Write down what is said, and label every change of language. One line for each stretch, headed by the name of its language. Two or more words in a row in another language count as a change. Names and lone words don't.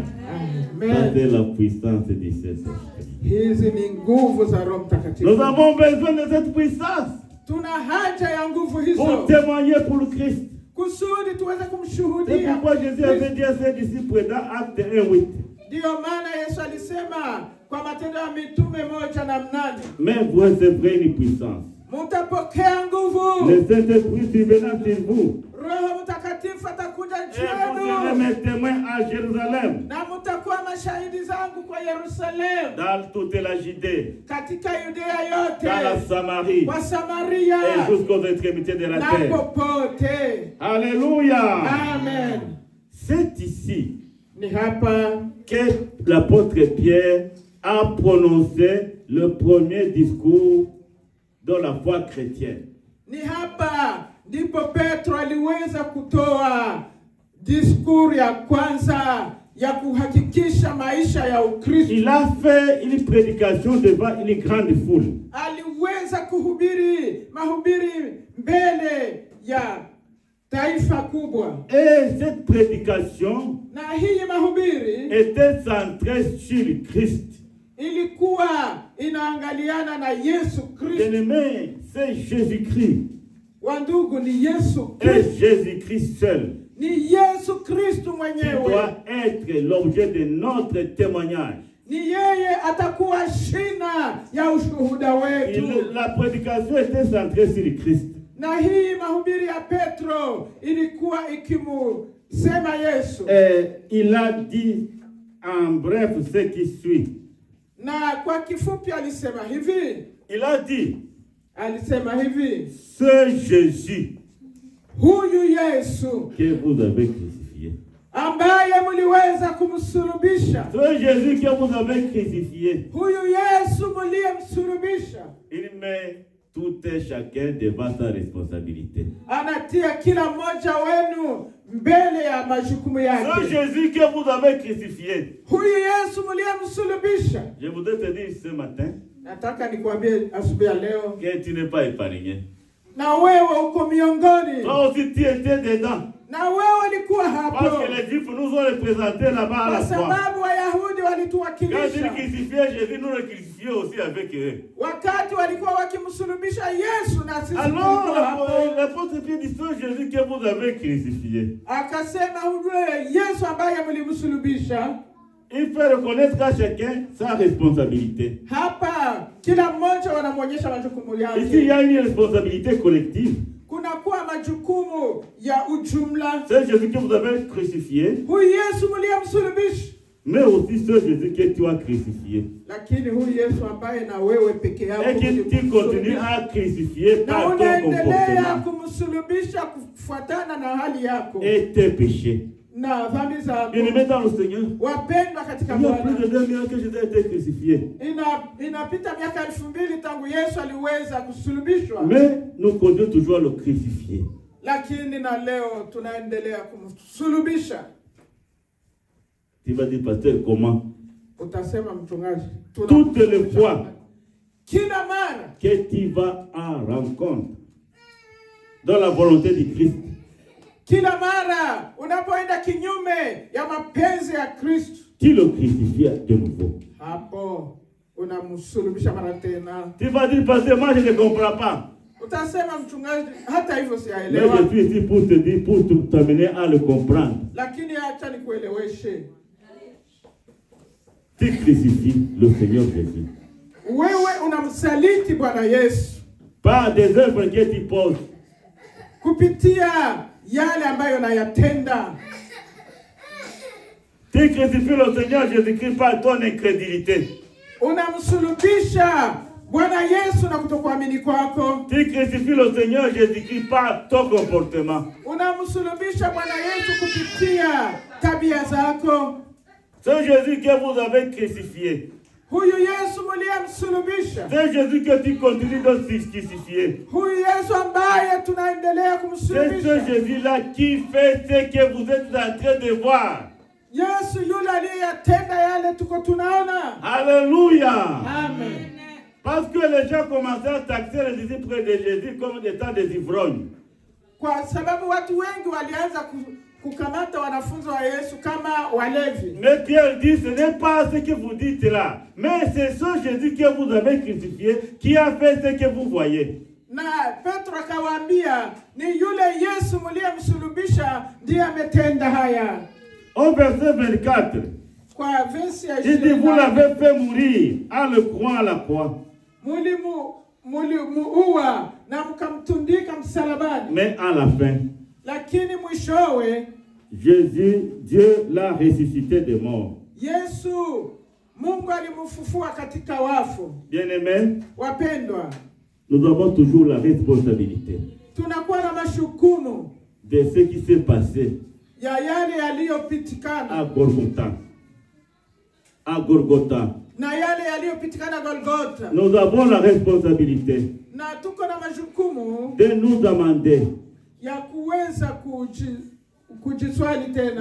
French: Amen. C'est la puissance du Saint-Esprit.
Swahili: Hizi ni nguvu za Roho Mtakatifu.
French: Nous avons besoin de cette puissance.
Swahili: Tuna haja ya nguvu hizo.
French: Pour témoigner pour le Christ.
Swahili: Kusudi tuweze kumshuhudia.
French: C'est pourquoi Jésus avait dit à ses disciples dans Acte 1:8.
Swahili: Ndio maana Yesu alisema kwa Matendo ya Mitume 1:8.
French: Mais vous recevrez une puissance.
Swahili: mutapokea nguvu.
French: Le Saint-Esprit survenant sur vous.
Swahili: Roho Mtakatifu atakuja
French: Et
Swahili: juu
French: vous serez
Swahili: yenu.
French: mes témoins à Jérusalem,
Swahili: Na mutakuwa mashahidi zangu kwa Yerusalemu,
French: dans toute la Judée,
Swahili: katika Yudea
French: dans la
Swahili: yote,
French: Samarie
Swahili: kwa Samaria,
French: et jusqu'aux extrémités de la
Swahili: na
French: terre.
Swahili: popote.
French: Alléluia. Amen. C'est ici
Swahili: Ni hapa
French: que l'apôtre Pierre a prononcé le premier discours de la foi chrétienne.
Swahili: Ni hapa ndipo Petro aliweza kutoa diskuri ya kwanza ya kuhakikisha maisha ya Ukristo.
French: Il a fait une prédication devant une grande foule.
Swahili: Aliweza kuhubiri mahubiri mbele ya taifa kubwa.
French: Et cette prédication
Swahili: Na hii mahubiri
French: était centrée sur Christ.
Swahili: ilikuwa inaangaliana na Yesu Kristo.
French: Bien-aimé, c'est Jésus-Christ.
Swahili: Wandugu, ni Yesu
French: Et
Swahili: Kristo.
French: Jésus-Christ seul
Swahili: Ni Yesu Kristo
French: qui
Swahili: mwenyewe.
French: doit être l'objet de notre témoignage.
Swahili: Ni yeye atakuwa shina ya ushuhuda wetu.
French: La prédication était centrée sur Christ.
Swahili: Na hii mahubiri ya Petro ilikuwa ikimusema Yesu.
French: Et il a dit en bref ce qui suit.
Swahili: Na kwa kifupi alisema hivi.
French: Il a dit,
Swahili: Alisema hivi.
French: ce Jésus
Swahili: Huyu Yesu
French: que vous avez crucifié.
Swahili: ambaye mliweza kumsulubisha.
French: Ce Jésus que vous avez crucifié.
Swahili: Huyu Yesu mliyemsulubisha.
French: Il met tout et chacun devant sa responsabilité.
Swahili: Anatia kila mmoja wenu mbele ya majukumu
French: Ce
Swahili: yake.
French: Jésus que vous avez crucifié.
Swahili: Huyu Yesu mliyemsulubisha.
French: Je voudrais te dire ce matin
Swahili: Nataka nikwambie asubuhi ya leo,
French: que tu n'es pas épargné.
Swahili: na wewe uko miongoni.
French: Toi aussi tu étais dedans.
Swahili: Na wewe ulikuwa
French: Parce
Swahili: hapo.
French: que les Juifs nous ont représentés là-bas à
Swahili: Kwa
French: la croix.
Swahili: sababu Wayahudi
French: Quand ils
Swahili: walituwakilisha.
French: crucifiaient Jésus, nous le crucifions aussi avec eux.
Swahili: Wakati walikuwa wakimsulubisha Yesu, na sisi
French: Alors,
Swahili: tulikuwa hapo.
French: l'apôtre Pierre dit, ce Jésus que vous avez crucifié.
Swahili: Akasema huyu Yesu ambaye mlimsulubisha.
French: Il fait reconnaître à chacun sa responsabilité.
Swahili: Hapa kila mmoja wanamwonyesha majukumu
French: Ici, il y
Swahili: yake.
French: a une responsabilité collective.
Swahili: Kunakuwa majukumu ya ujumla.
French: C'est Jésus que vous avez crucifié,
Swahili: Huyu Yesu mliyemsulubisha.
French: mais aussi ce Jésus que tu as crucifié.
Swahili: Lakini huyu Yesu ambaye na wewe peke yako
French: Et que tu continues à crucifier
Swahili: na
French: par ton
Swahili: unaendelea
French: comportement
Swahili: kumsulubisha kufuatana na hali yako
French: et tes péchés.
Swahili: na dhambi zako.
French: Bien-aimés dans le Seigneur,
Swahili: Wapendwa katika
French: il y a plus
Swahili: Bwana,
French: de 2000 ans que Jésus a été crucifié.
Swahili: inapita miaka 2000 tangu Yesu aliweza kusulubishwa,
French: Mais nous continuons toujours à le crucifier.
Swahili: lakini na leo tunaendelea kumsulubisha.
French: Tu vas dire, pasteur, comment?
Swahili: Utasema mchungaji,
French: Toutes les fois
Swahili: kila mara
French: que tu vas en rencontre dans la volonté du Christ,
Swahili: kila mara unapoenda kinyume ya mapenzi ya Kristo,
French: tu le crucifies de nouveau.
Swahili: hapo unamsulubisha mara tena.
French: Tu vas dire, pasteur, moi je ne comprends pas.
Swahili: Utasema mchungaji, hata hivyo
French: Mais
Swahili: siyaelewa,
French: je suis ici pour te dire, pour t'amener à le comprendre.
Swahili: lakini acha nikueleweshe.
French: Tu crucifies le Seigneur Jésus
Swahili: Wewe unamsaliti Bwana Yesu
French: par des œuvres que tu poses.
Swahili: kupitia yale ambayo nayatenda.
French: Tu crucifies le Seigneur Jésus-Christ par ton incrédulité.
Swahili: Unamsulubisha Bwana Yesu na kutokuamini kwako.
French: Tu crucifies le Seigneur Jésus-Christ par ton comportement.
Swahili: Unamsulubisha Bwana Yesu kupitia tabia zako.
French: C'est Jésus que vous avez crucifié.
Swahili: Huyu Yesu mliyemsulubisha.
French: C'est Jésus que tu continues de crucifier.
Swahili: Huyu Yesu ambaye tunaendelea
French: C'est ce
Swahili: kumsulubisha.
French: Jésus-là qui fait ce que vous êtes en train de voir.
Swahili: Yesu yule aliyeyatenda yale tuko tunaona.
French: Alléluia. Amen. Parce que les gens commençaient à taxer les disciples de Jésus comme des temps des ivrognes.
Swahili: Kwa sababu watu wengi walianza kukamata wanafunzi wa Yesu kama walevi.
French: Mais Pierre dit, ce n'est pas ce que vous dites là, mais c'est ce Jésus que vous avez crucifié qui a fait ce que vous voyez.
Swahili: Na Petro akawaambia, ni yule Yesu mliyemsulubisha ndiye ametenda haya.
French: Au verset 24,
Swahili: Kwa versi ya
French: il dit, vous l'avez fait mourir en le croix à la croix.
Swahili: mulimuua na mkamtundika msalabani.
French: Mais à la fin,
Swahili: Lakini mwishowe
French: Jésus, Dieu l'a ressuscité des morts.
Swahili: Yesu Mungu alimfufua katika wafu.
French: Bien-aimés,
Swahili: Wapendwa,
French: nous avons toujours la responsabilité
Swahili: tunakuwa na mashukumu
French: de ce qui s'est passé
Swahili: ya yale yaliyopitikana
French: à Golgotha. À Golgotha.
Swahili: na yale yaliyopitikana Golgotha.
French: Nous avons la responsabilité
Swahili: Na tuko na majukumu
French: de nous demander,
Swahili: ya kuweza kujiswali tena,